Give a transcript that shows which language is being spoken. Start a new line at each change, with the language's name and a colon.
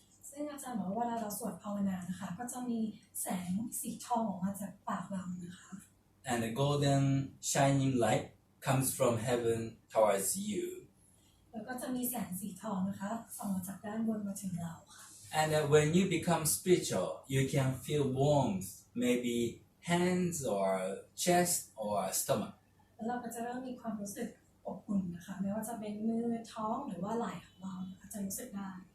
Thai: ซึ่งอาจารย์บอกว่าเวลาเราสวดภาวนานะคะก็จะมีแสงสีทองออกมาจากปากเรานะคะ
English: And the golden shining light comes from heaven towards you.
Thai: แล้วก็จะมีแสงสีทองนะคะส่องมาจากด้านบนมาถึงเราค่ะ
English: And when you become spiritual, you can feel warmth, maybe hands or chest or stomach.
Thai: แล้วเราก็จะเริ่มมีความรู้สึกอบอุ่นนะคะไม่ว่าจะเป็นมือท้องหรือว่าไหล่ของเรานะคะจะรู้สึกได้